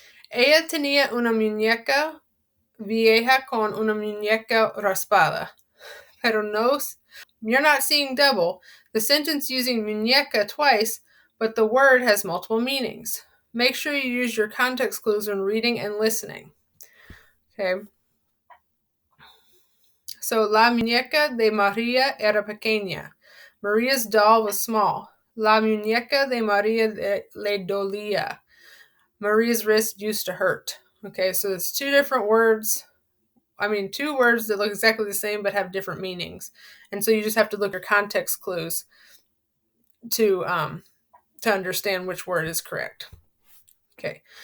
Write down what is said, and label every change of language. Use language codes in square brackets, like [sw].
[es] Ella tenía una muñeca vieja con una muñeca raspada. Pero no, [en] you're not seeing double. The sentence using muñeca twice, but the word has multiple meanings. Make sure you use your context clues when reading and listening. Okay. [es] So, la muñeca de María era pequeña. [en] Maria's doll was small. [es] La muñeca de María le dolía. [en] Maria's wrist used to hurt. Okay, so it's 2 different words. 2 words that look exactly the same but have different meanings. And so you just have to look at context clues to understand which word is correct. Okay.